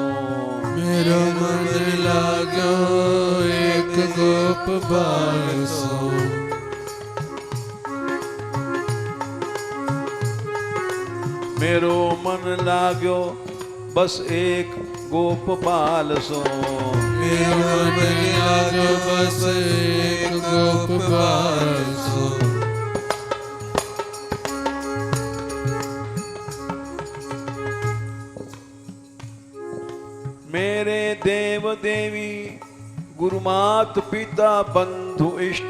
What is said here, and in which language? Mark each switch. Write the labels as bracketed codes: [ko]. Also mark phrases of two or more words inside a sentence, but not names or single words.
[ne] मेरो मन लाग्यो एक गोप बाल सो। मेरो मन लाग्यो बस एक गोप बाल सो। मेरो मन लाग्यो बस एक गोप बाल सो। [hi] मेरे देव देवी गुरुमात पिता बंधु इष्ट।